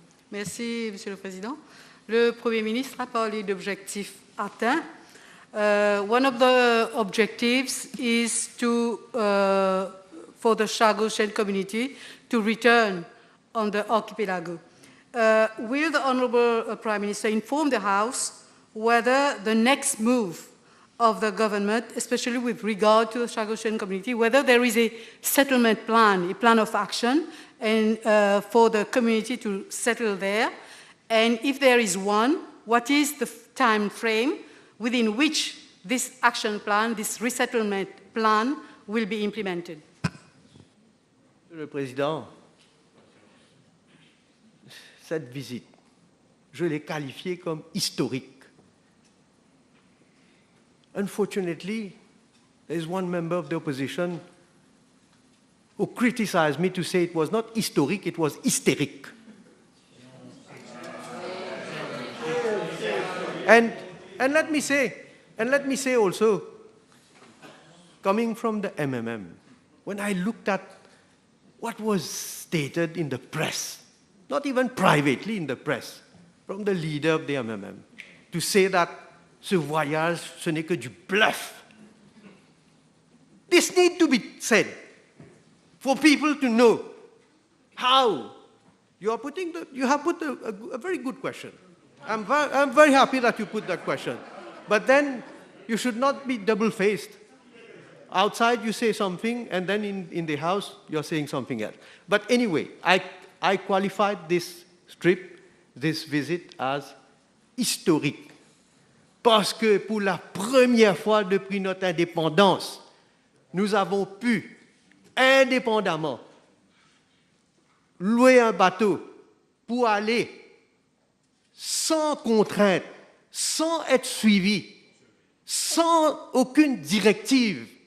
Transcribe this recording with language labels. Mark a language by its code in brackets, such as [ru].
[fr] Merci, Monsieur le Président. Le Premier ministre a parlé d'objectifs atteints. [en] One of the objectives is to, for the Chagosian community to return on the archipelago. Will the Honourable Prime Minister inform the House whether the next move of the government, especially with regard to the Chagosian community, whether there is a settlement plan, a plan of action, and for the community to settle there, and if there is one, what is the time frame within which this action plan, this resettlement plan, will be implemented? [fr] Monsieur le Président, cette visite, je l'ai qualifiée comme historique. [en] Unfortunately, there is one member of the opposition who criticized me to say it was not historique, it was hysterique. And let me say also, coming from the MMM, when I looked at what was stated in the press, not even privately in the press, from the leader of the MMM, to say that [fr] ce voyage, ce n'est que du bluff. [en] This needs to be said for people to know how you have put a very good question. I'm very happy that you put that question. But then you should not be double-faced. Outside you say something, and then in the House you're saying something else. But anyway, I qualified this trip, this visit, as historique. [fr] Parce que pour la première fois depuis notre indépendance, nous avons pu, indépendamment, louer un bateau pour aller sans contrainte, sans être suivi, sans aucune directive